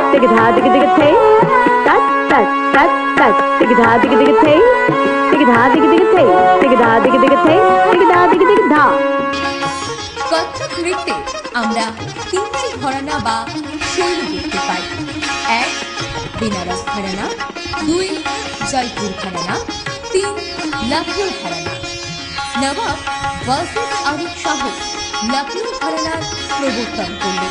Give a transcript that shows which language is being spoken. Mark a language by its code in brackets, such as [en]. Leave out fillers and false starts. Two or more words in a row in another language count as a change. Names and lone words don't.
[bn] धा दिग दिग थे तत तत तत तत दिग धा दिग दिग थे दिग धा दिग दिग थे दिग धा दिग दिग थे दिग धा दिग दिग धा। কত্থক নৃত্যে আমরা তিনটি ঘরানা বা শৈলী দেখতে পাই। এক, বেনারস ঘরানা, দুই, জয়পুর ঘরানা, তিন, লখনৌ ঘরানা। নবাব ওয়াজিদ আলী শাহ লখনৌ ঘরানার প্রবর্তন করলেন।